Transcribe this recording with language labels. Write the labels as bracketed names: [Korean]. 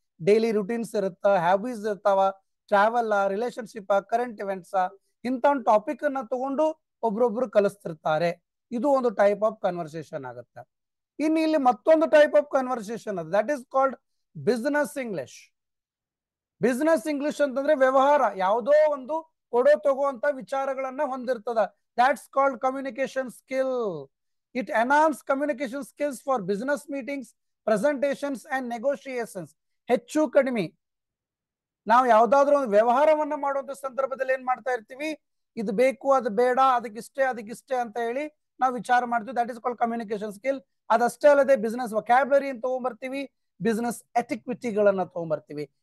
[Kannada] Daily routines ಇರುತ್ತ, habits ಇರ್ತಾವ, travel, relationship, current events, ಇಂಥ ಒಂದು ಟಾಪಿಕ್ ಅನ್ನ ತಗೊಂಡು ಒಬ್ರೊಬ್ರು ಕಲಿಸ್ತಿರ್ತಾರೆ. ಇದು ಒಂದು ಟೈಪ್ ಆಫ್ ಕನ್ವರ್ಸೇಷನ್ ಆಗುತ್ತೆ. ಇನ್ನು ಇಲ್ಲಿ ಮತ್ತೊಂದು ಟೈಪ್ ಆಫ್ ಕನ್ವರ್ಸೇಷನ್ ಅದು, [English] That is called business English. [Kannada] Business English ಅಂತಂದ್ರೆ ವ್ಯವಹಾರ, ಯಾವುದೋ ಒಂದು ಕೊಡೋ ತಗೋ ಅಂತ ವಿಚಾರಗಳನ್ನ ಹೊಂದಿರ್ತದ. [English] that's called communication skill. It enhances communication skills for business meetings, presentations and negotiations. [Kannada] ಹೆಚ್ಚು ಕಡಿಮೆ ನಾವು ಯಾವ್ದಾದ್ರು ಒಂದು ವ್ಯವಹಾರವನ್ನ ಮಾಡುವಂತ ಸಂದರ್ಭದಲ್ಲಿ ಏನ್ ಮಾಡ್ತಾ ಇರ್ತೀವಿ, ಇದು ಬೇಕು, ಅದು ಬೇಡ, ಅದಕ್ಕಿಷ್ಟೇ ಅಂತ ಹೇಳಿ ನಾವು ವಿಚಾರ ಮಾಡ್ತೀವಿ. [English] That is called communication skill. [Kannada] ಅದಷ್ಟೇ ಅಲ್ಲದೆ ಬಿಸ್ನೆಸ್ ವೊಕ್ಯಾಬ್ಯುಲರಿ ಅಂತ ತಗೊಂಡ್ಬರ್ತೀವಿ, ಬಿಸ್ನೆಸ್ ಎಟಿಕ್ವಿಟಿಗಳನ್ನ ತಗೊಂಡ್ಬರ್ತೀವಿ.